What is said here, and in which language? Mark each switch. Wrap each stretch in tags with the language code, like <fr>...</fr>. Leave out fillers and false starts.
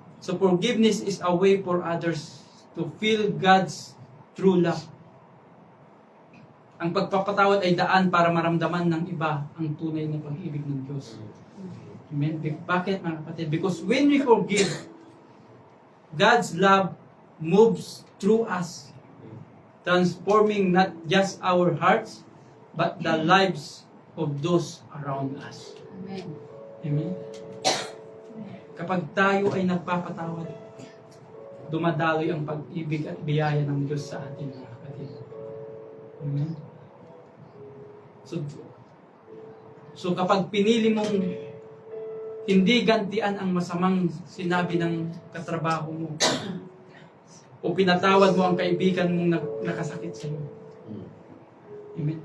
<en>So forgiveness is a way for others to feel God's true love.</en> <tl>Ang pagpapatawad ay daan para maramdaman ng iba ang tunay na pag-ibig ng Diyos. Amen? Bakit, mga kapatid?</tl> <en>Because when we forgive, God's love moves through us, transforming not just our hearts, but the lives of those around us. Amen. Amen?</en> <tl>Kapag tayo ay nagpapatawad, dumadaloy ang pag-ibig at biyaya ng Diyos sa atin, mga kapatid. Amen? So kapag pinili mong hindi gantian ang masamang sinabi ng katrabaho mo, o pinatawad mo ang kaibigan mong nakasakit sa iyo, amen?</tl>